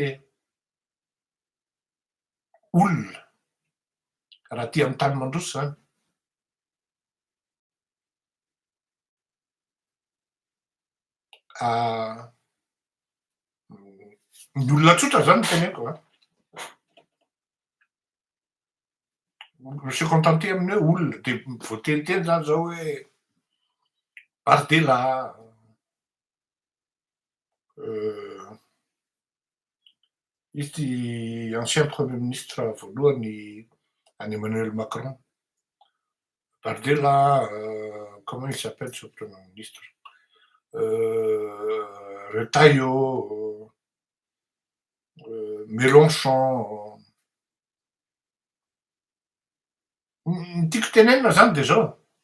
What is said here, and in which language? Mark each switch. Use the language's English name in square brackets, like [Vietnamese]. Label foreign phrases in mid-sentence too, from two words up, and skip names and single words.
[Malagasy] olona raha ty amy tany mandroso zany ny olona tsotra zany teneko mi [French] se contenter [Malagasy] amin'ny hoe olona de voateniteny zany zao hoe Bardella izy ty [French] ancien premier ministre [Malagasy] voalohany any Emmanuel Macron Bardella [French] comment il s'appelle ce premier ministre [Malagasy] Retailleau Mélenchon ny tiako tenenina zany de zao